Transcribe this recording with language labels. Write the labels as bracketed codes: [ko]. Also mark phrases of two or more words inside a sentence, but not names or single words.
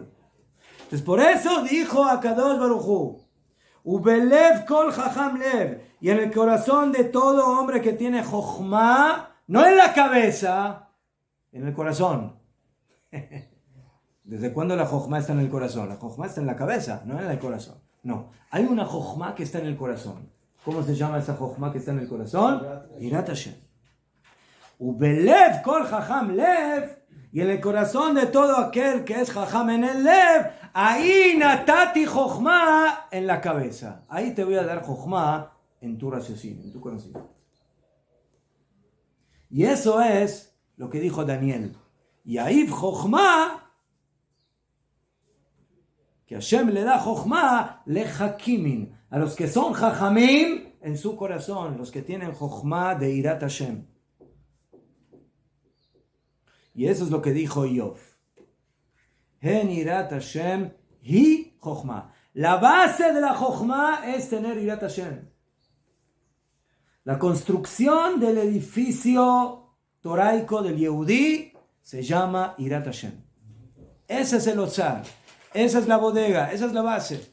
[es] Entonces por eso dijo [he] הקדוש ברוך הוא, ובלב כל חכם לב, [es] y en el corazón de todo hombre que tiene chokhmah, no en la cabeza, en el corazón. ¿Desde cuándo la chokhmah está en el corazón? La chokhmah está en la cabeza, no en el corazón. No, hay una chokhmah que está en el corazón. ¿Cómo se llama esa chokhmah que está en el corazón? [he] יראת השם. ובלב כל חכם לב, [es] y en el corazón de todo aquel que es chacham en el lev, ahí [he] נתתי חכמה, [es] en la cabeza. Ahí te voy a dar chokhmah en tu raciocinio, en tu conocimiento. Y eso es lo que dijo Daniel. Y ahí chokhmah, que Hashem le da [he] חכמה לחכימין, [es] a los que son chachamim en su corazón, los que tienen chokhmah de [he] יראת השם. [es] Y eso es lo que dijo Yov. [he] הן יראת השם היא חכמה. [es] La base de la chokhmah es tener [he] יראת השם. [es] La construcción del edificio toraico del Yehudí se llama [he] יראת השם. [es] Ese es el ozar. Esa es la bodega. Esa es la base.